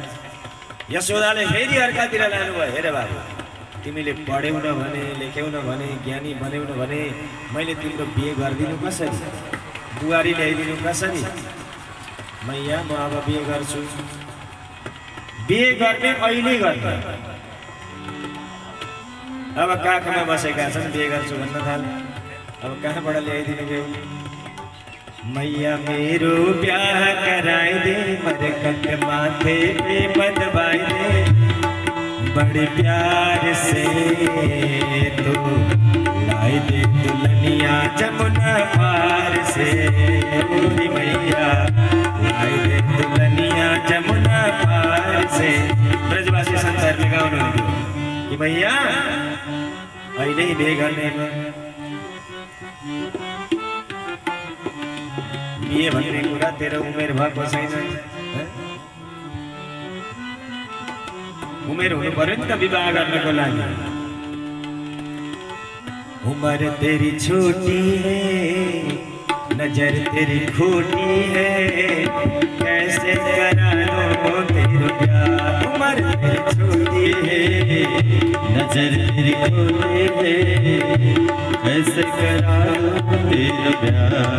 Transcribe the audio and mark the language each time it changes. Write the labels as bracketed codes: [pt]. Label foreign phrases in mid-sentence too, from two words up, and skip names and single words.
[ne] यशोदाले फेरि अर्कातिर लानुभयो। हेर बाबु, तिमीले पढ्यौ न भने, लेख्यौ न भने, ज्ञानी बन्यौ न भने मैले तिम्रो बिहे गरिदिनु कसरी? बुहारी ल्याइदिनु कसरी? मैया म अब बिहे गर्छु। बिहे गर्ने अहिले गर्ने। अब काखमा बसेका छन्, बिहे गर्छु भन्न थाले। अब कहाँबाट ल्याइदिनु भयो? [hi] मैया मेरो ब्याह कराइदे, मरकत माथे पे बंधवाइदे, बड़े प्यार से तो लाई दे दुल्हनिया जमुना पार से। मेरी मैया लाई दे दुल्हनिया जमुना पार से। [ne] ब्रजवासी संसारले गाउनु कि मैया अहिले बिहे गर्ने। बिहे भन्ने कुरा तेरो उमेर भएको छैन। उमेर हुनु पर्यो नि त विवाह गर्नको लागि। [hi] उम्र तेरी छोटी है, नजर तेरी खोटी है, कैसे करा लो तेरा प्यार। उम्र तेरी छोटी है, नजर तेरी खोटी है, कैसे करा लो तेरा प्यार।